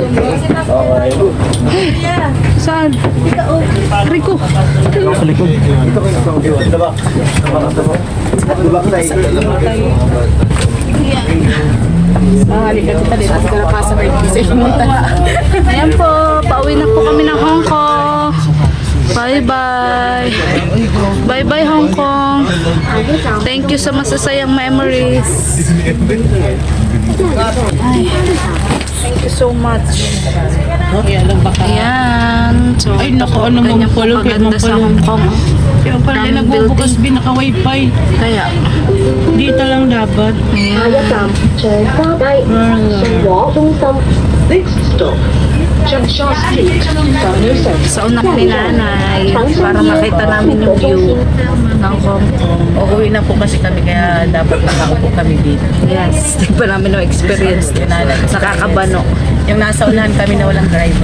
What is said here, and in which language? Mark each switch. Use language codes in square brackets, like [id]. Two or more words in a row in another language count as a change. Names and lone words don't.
[tl] Saan? Rico. Ayan po, pauwi na po kami ng Hong Kong. [en] Bye-bye. Bye-bye Hong Kong. Thank you [tl] sa masasayang memories. Ay, [en] thank you so much. [tl] Ayan. So, Ay, naku, ano mo ganyan po pala, kaganda sa Hong Kong. Kaya pala Daming nagbubukas building. bin, naka-wifi. Kaya, Dito lang dapat. ayan. [zh] 全沙街信和中心 [en] Next stop Junction Street Foundation [tl] Sa unak ni nanay para makita namin yung view ng Hong Kong. Uuwi na po kasi kami, kaya dapat nakaupo kami dito. Yes, di pa namin na-experience din. Nakakabano. Yung nasa unahan kami na walang driver.